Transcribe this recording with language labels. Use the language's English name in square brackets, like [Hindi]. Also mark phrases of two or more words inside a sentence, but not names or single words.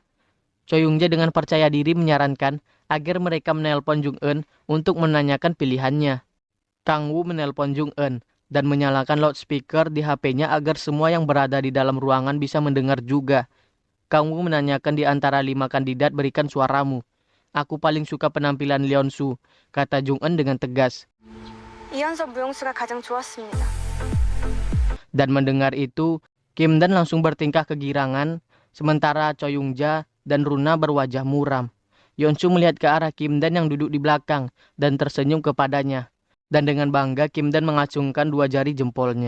[Indonesian] Choi Young-ja dengan percaya diri menyarankan agar mereka menelpon Jung Eun untuk menanyakan pilihannya. Kang Woo menelpon Jung Eun, dan menyalakan loudspeaker di HP-nya agar semua yang berada di dalam ruangan bisa mendengar juga. Kang Woo menanyakan di antara 5 kandidat berikan suaramu. Aku paling suka penampilan Leonsu, kata Jung Eun dengan tegas. [Korean] 이현석 무용수가 가장 좋았습니다. [Indonesian] Dan mendengar itu, Kim Dan langsung bertingkah kegirangan, sementara Choi Young Ja dan Runa berwajah muram. Yeonsu melihat ke arah Kim Dan yang duduk di belakang dan tersenyum kepadanya. Dan dengan bangga Kim Dan mengacungkan 2 jari jempolnya.